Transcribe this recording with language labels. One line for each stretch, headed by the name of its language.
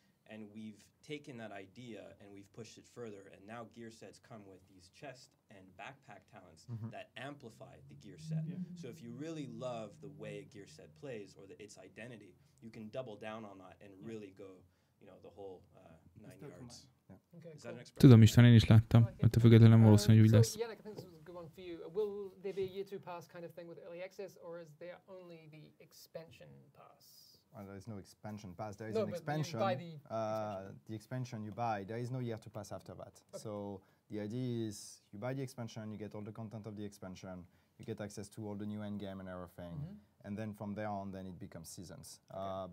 English: And we've taken that idea and we've pushed it further, and now gear sets come with these chest and backpack talents that amplify the gear set. So if you really love the way a gear set plays or its identity, you can double down on that and really go, the whole 9 yards. Is that an expression?
Hungarian: Tudom, István, én is láttam. Ettől függetlenül nem valószínű, hogy úgy lesz.
English: Yeah, I think this was a good one for you. Will there be a year 2 pass kind of thing with early access, or is there only the expansion pass? Well, there is no expansion pass. There is an expansion. The expansion you buy, there is no year to pass after that. Okay. So the idea is you buy the expansion, you get all the content of the expansion, you get access to all the new endgame and everything, and then from there on, then it becomes seasons. Okay.